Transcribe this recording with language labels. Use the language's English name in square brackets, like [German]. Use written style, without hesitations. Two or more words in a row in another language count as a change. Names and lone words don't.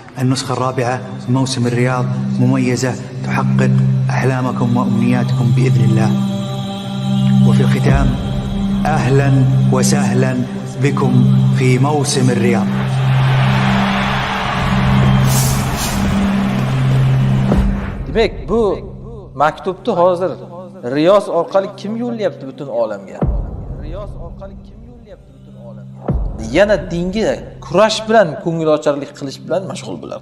[Arabic] النسخة الرابعة من موسم الرياض مميزة تحقق أحلامكم وأمنياتكم بإذن الله. وفي الختام أهلا وسهلا بكم في موسم الرياض. [Uzbek] Demek bu maktubni hozir Riyoz orqali kim yo'llayapti butun olamga? Riyoz orqali kim yo'llayapti butun olamga? Yana dinga kurash bilan ko'ngilocharlik qilish bilan mashg'ul bo'lar.